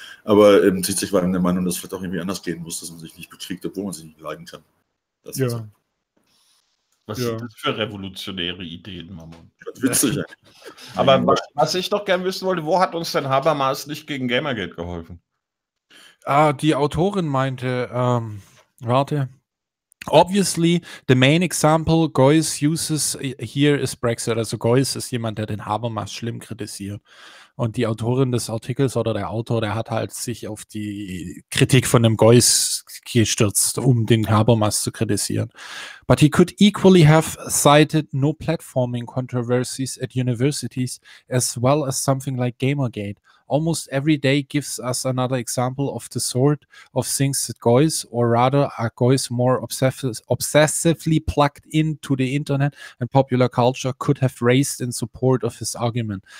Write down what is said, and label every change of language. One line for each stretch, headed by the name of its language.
German: Aber Zizek war dann der Meinung, dass es vielleicht auch irgendwie anders gehen muss, dass man sich nicht bekriegt, obwohl man sich nicht leiden kann. Das ja. Was sind das für revolutionäre Ideen, Mammon? Das ist witzig. Aber was ich doch gern wissen wollte, wo hat uns denn Habermas nicht gegen Gamergate geholfen? Ah, die Autorin meinte, warte.
English: Obviously, the main example Geuss uses here is Brexit.
German: Also Geuss ist jemand, der den Habermas schlimm kritisiert. Und die Autorin des Artikels oder der Autor, der hat halt sich auf die Kritik von dem Geuss gestürzt, um den Habermas zu kritisieren.
English: But he could equally have cited no platforming controversies at universities as well as something like Gamergate. Almost every day gives us another example of the sort of things that Geuss, or rather are Geuss more obsessively plugged into the internet and popular culture, could have raised in support of his argument.